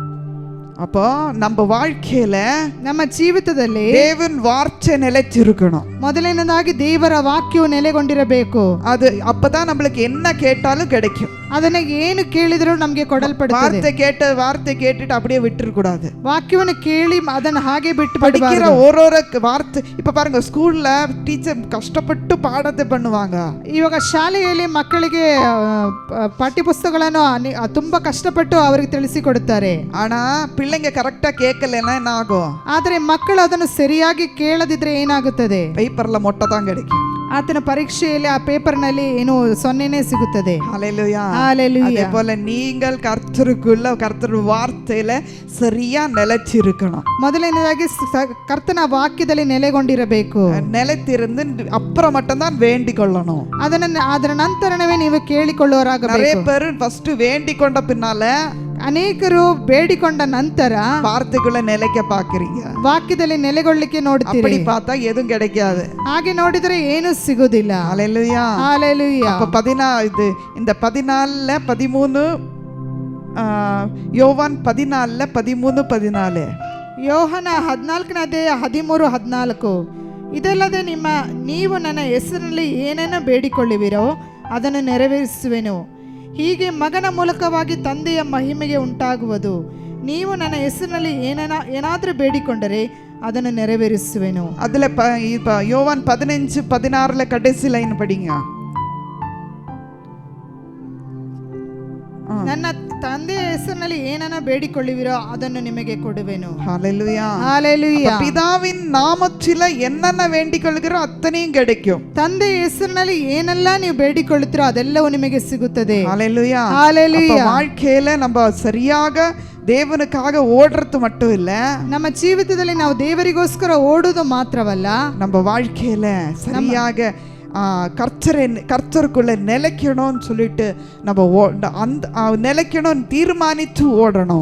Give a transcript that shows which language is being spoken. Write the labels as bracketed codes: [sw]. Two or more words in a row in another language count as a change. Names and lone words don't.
[ta] அப்போ நம்ம வாழ்க்கையில [kn] ನಮ್ಮ ಜೀವಿತದಲ್ಲಿ [ta] தேவன் வார்த்தை நிலைச்சிருக்கணும். [kn] ಮೊದಲನೇದಾಗಿ ದೇವರ ವಾಕ್ಯವು ನೆಲೆಗೊಂಡಿರಬೇಕು. [ta] அது அப்பதான் நம்மளுக்கு என்ன கேட்டாலும் கிடைக்கும். [kn] ಅದನ್ನ ಏನು ಕೇಳಿದರೂ ನಮಗೆ ಕೊಡಲ್ಪಡುತ್ತದೆ. [ta] வார்த்தை கேட்டுட்டு அப்படியே விட்டுற கூடாது. [kn] ವಾಕ್ಯವನ್ನು ಕೇಳಿ ಅದನ್ನ ಹಾಗೆ ಬಿಟ್ಟು [ta] படிக்கிற ஒரு வார்த்தை இப்ப பாருங்க, ஸ்கூல்ல டீச்சர் கஷ்டப்பட்டு பாடத்தை பண்ணுவாங்க. [kn] ಇವಾಗ ಶಾಲೆಯಲ್ಲಿ ಮಕ್ಕಳಿಗೆ ಪಾಠ್ಯಪುಸ್ತಕಗಳನ್ನು ತುಂಬಾ ಕಷ್ಟಪಟ್ಟು ಅವರಿಗೆ ತಿಳಿಸಿಕೊಡುತ್ತಾರೆ. [ta] ஆனா பிள்ளைங்க கரெக்டா கேட்கலன்னா என்ன ஆகும்? [kn] ಆದರೆ ಮಕ್ಕಳು ಅದನ್ನು ಸರಿಯಾಗಿ ಕೇಳದಿದ್ರೆ ಏನಾಗುತ್ತದೆ? [ta] பேப்பர்ல மொட்டை தான் கிடைக்கும். [kn] ಆತನ ಪರೀಕ್ಷೆಯಲ್ಲಿ ಆ ಪೇಪರ್ನಲ್ಲಿ ಏನು ಸೊನ್ನೆನೇ ಸಿಗುತ್ತದೆ. [ta] ஹல்லேலூயா. [kn] ஹல்லேலூயா. [ta] அதே போல நீங்கள் கர்த்தருக்குள்ள கர்த்தர் வார்த்தையில சரியா நிலைச்சிருக்கணும். [kn] ಮೊದಲನೇದಾಗಿ ಕರ್ತನ ವಾಕ್ಯದಲ್ಲಿ ನೆಲೆಗೊಂಡಿರಬೇಕು. [ta] நிலைத்திருந்து அப்புறம் மட்டும் தான் வேண்டிக் கொள்ளணும். [kn] ಅದರ ನಂತರವೇ ನೀವು ಕೇಳಿಕೊಳ್ಳುವರಾಗಬೇಕು. [ta] நிறைய பேர் ஃபர்ஸ்ட் வேண்டிக் கொண்ட பின்னால [kn] ಅನೇಕರು ಬೇಡಿಕೊಂಡ ನಂತರ [ta] வார்த்தைக்குள்ள நிலைக்க பாக்குறீங்க. [kn] ವಾಕ್ಯದಲ್ಲಿ ನೆಲೆಗೊಳ್ಳಲಿಕ್ಕೆ ನೋಡ್ತೀರಿ. [ta] அப்படி பார்த்தா எதுவும் கிடைக்காது. [kn] ಹಾಗೆ ನೋಡಿದರೆ ಏನು ಸಿಗುವುದಿಲ್ಲ. [ta] ஹல்லேலூயா. [kn] ஹல்லேலூயா. [ta] அப்ப 14 இந்த 14 13 யோவான் 14 13 14 [kn] ಯೋಹನ 14ನೇ ಅಧ್ಯಾಯ 13 14 ಇದಲ್ಲದೆ ನೀವು ನನ್ನ ಹೆಸರಿನಲ್ಲಿ ಏನನ್ನ ಬೇಡಿಕೊಳ್ಳುವಿರೋ ಅದನ್ನು ನೆರವೇರಿಸುವೆನು. ಹೀಗೆ ಮಗನ ಮೂಲಕವಾಗಿ ತಂದೆಯ ಮಹಿಮೆಗೆ ಉಂಟಾಗುವುದು. ನೀವು ನನ್ನ ಹೆಸರಿನಲ್ಲಿ ಏನಾದರೂ ಬೇಡಿಕೊಂಡರೆ ಅದನ್ನು ನೆರವೇರಿಸುವೆನು. [ta] அதுல யோவான் 15 16 கடைசி லைன் படிங்க. [kn] ನನ್ನ ತಂದೆಯ ಹೆಸರಿನಲ್ಲಿ ಏನನ್ನ ಬೇಡಿಕೊಳ್ಳುವಿರೋ ಅದನ್ನು ನಿಮಗೆ ಕೊಡುವೆನು. [ta] ஹல்லேலூயா. [kn] ஹல்லேலூயா. [ta] பிதாவின் நாமத்தில என்னென்ன வேண்டிக் கொள்கிறோ அத்தனையும் கிடைக்கும். [kn] ತಂದೆಯ ಹೆಸರಿನಲ್ಲಿ ಏನೆಲ್ಲ ನೀವು ಬೇಡಿಕೊಳ್ಳುತ್ತೀರೋ ಅದೆಲ್ಲವೂ ನಿಮಗೆ ಸಿಗುತ್ತದೆ. [ta] ஹல்லேலூயா. [kn] ஹல்லேலூயா. [ta] வாழ்க்கையில நம்ம சரியாக தேவனுக்காக ஓடுறது மட்டும் இல்ல, [kn] ನಮ್ಮ ಜೀವಿತದಲ್ಲಿ ನಾವು ದೇವರಿಗೋಸ್ಕರ ಓಡುವುದು ಮಾತ್ರವಲ್ಲ, [ta] நம்ம வாழ்க்கையில சரியாக கர்த்தருக்குள்ள நிலைக்கணும்னு சொல்லிட்டு நம்ம அந்த நிலைக்கணும்னு தீர்மானித்து ஓடணும்.